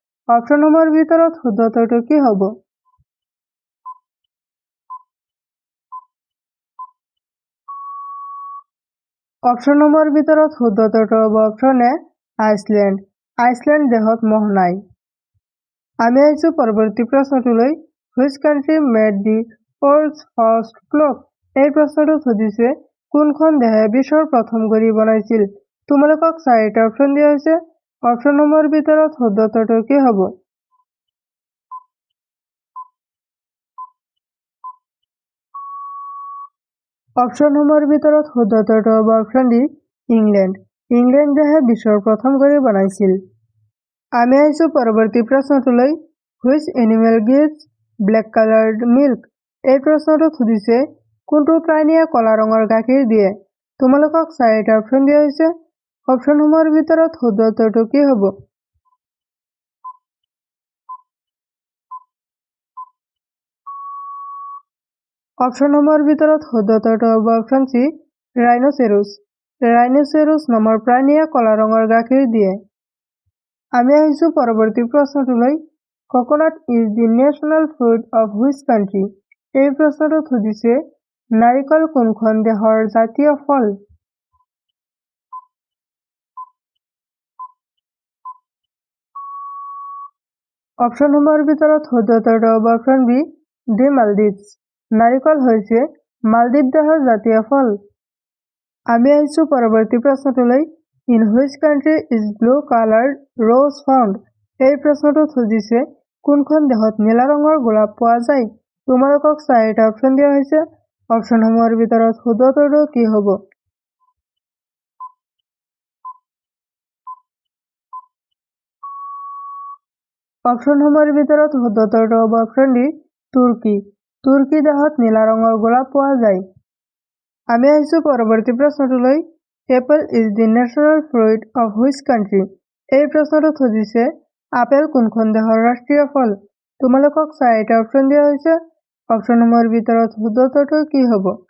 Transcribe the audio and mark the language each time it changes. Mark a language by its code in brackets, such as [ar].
[as] অপচনসমূহৰ ভিতৰত শুদ্ধ উত্তৰটো কি হ'ব? অপচনসমূহৰ ভিতৰত শুদ্ধ উত্তৰটো হ'ব অপচন এ আইচলেণ্ড। আইচলেণ্ড দেশত মহ নাই। আমি আহিছো পৰৱৰ্তী প্ৰশ্নটোলৈ। [en] Which country made the world's first clock? [as] এই প্ৰশ্নটো সুধিছে কোনখন দেশে বিশ্বৰ প্ৰথম ঘড়ী বনাইছিল। তোমালোকক চাৰিটা অপচন দিয়া হৈছে। অপচনসমূহৰ ভিতৰত শুদ্ধ উত্তৰটো কি হ'ব? অপচনসমূহৰ ভিতৰত শুদ্ধ উত্তৰটো হ'ব অপচন ডি ইংলেণ্ড। ইংলেণ্ড দেশে বিশ্বৰ প্ৰথম ঘড়ী বনাইছিল। আমি আহিছো পৰৱৰ্তী প্ৰশ্নটোলৈ। [en] Which animal gives black colored milk? [as] এই প্ৰশ্নটো সুধিছে কোনটো প্ৰাণীয়ে কলা ৰঙৰ গাখীৰ দিয়ে। তোমালোকক চাৰিটা অপচন দিয়া হৈছে। অপচনসমূহৰ ভিতৰত শুদ্ধ উত্তৰটো কি হ'ব? অপচনসমূহৰ ভিতৰত শুদ্ধ উত্তৰটো হ'ব অপচন চি ৰাইনোচেৰাছ। ৰাইনোচেৰাছ নামৰ প্ৰাণীয়ে কলা ৰঙৰ গাখীৰ দিয়ে। আমি আহিছো পৰৱৰ্তী প্ৰশ্নটোলৈ। [en] Coconut is the national fruit of which country? [as] এই প্ৰশ্নটো সুধিছে নাৰিকল কোনখন দেশৰ জাতীয় ফল। অপচনসমূহৰ ভিতৰত শুদ্ধ উত্তৰটো হ'ব অপচন বি দি মালদ্বীপছ। নাৰিকল হৈছে মালদ্বীপ দেশৰ জাতীয় ফল। আমি আহিছো পৰৱৰ্তী প্ৰশ্নটোলৈ। [en] In which country is blue colored rose found? [as] এই প্ৰশ্নটো সুধিছে কোনখন দেশত নীলা ৰঙৰ গোলাপ পোৱা যায়। তোমালোকক চাৰিটা অপচন দিয়া হৈছে। অপচনসমূহৰ ভিতৰত শুদ্ধ উত্তৰটো কি হ'ব? অপচনসমূহৰ ভিতৰত শুদ্ধ উত্তৰটো হ'ব অপচন ডি তুৰ্কী। তুৰ্কী দেশত নীলা ৰঙৰ গোলাপ পোৱা যায়। আমি আহিছো পৰৱৰ্তী প্ৰশ্নটোলৈ। [en] Apple is the national fruit of which country? [as] এই প্ৰশ্নটো সুধিছে আপেল কোনখন দেশৰ ৰাষ্ট্ৰীয় ফল। তোমালোকক চাৰিটা অপচন দিয়া হৈছে। অপচনসমূহৰ ভিতৰত শুদ্ধ উত্তৰটো কি হ'ব?